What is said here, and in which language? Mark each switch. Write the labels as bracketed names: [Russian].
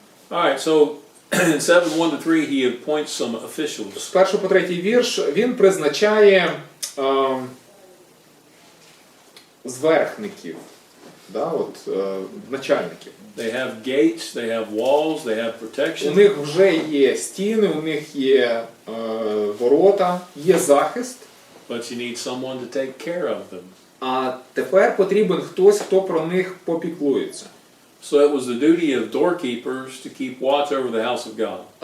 [English] All right, so in 7:1-3, he appoints some officials. [Ukrainian] З 1 по 3 вірш він призначає зверхників, да, от, начальників. [English] They have gates, they have walls, they have [Ukrainian] У [English] protection. [Ukrainian] них вже є стіни, у них є ворота, є захист, [English] But you need someone to take care of them. [Ukrainian] а тепер потрібен хтось, хто про них попіклується. [English] So it was the duty of doorkeepers to keep watch over the house of God.